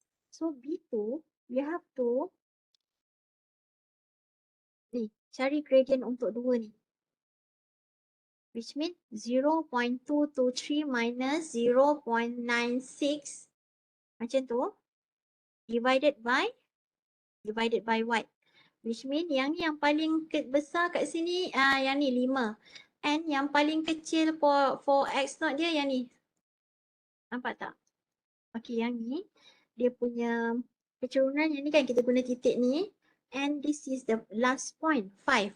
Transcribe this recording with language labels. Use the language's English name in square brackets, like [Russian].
[Malay] So B2, [English] we have to [Malay] ni, cari gradient untuk 2 ni. [English] Which means 0.223 minus 0.96 [Malay] macam tu [English] divided by what? [Malay] Which means yang ni yang paling besar kat sini, yang ni 5. And yang paling kecil for x0 dia yang ni. Nampak tak? Okay, yang ni dia punya kecerunan yang ni kan kita guna titik ni. [English] And this is the last point, 5.